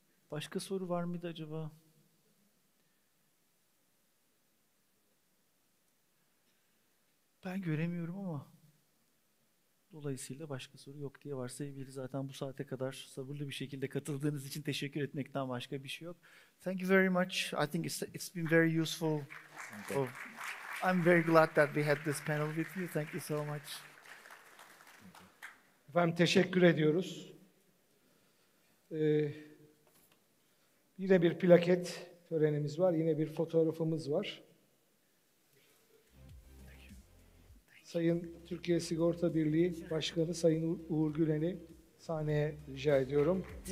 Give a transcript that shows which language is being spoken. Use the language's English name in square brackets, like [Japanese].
[Turkish] Başka soru var mıydı acaba? Ben göremiyorum ama dolayısıyla başka soru yok diye varsayabiliriz. Zaten bu saate kadar sabırlı bir şekilde katıldığınız için teşekkür etmekten başka bir şey yok. [English] Thank you very much. I think it's been very useful. I'm very glad that we had this panel with you. Thank you so much. [Turkish] Efendim teşekkür ediyoruz. Yine bir plaket törenimiz var. Yine bir fotoğrafımız var. Sayın Türkiye Sigorta Birliği Başkanı Sayın Uğur Gülen'i sahneye rica ediyorum.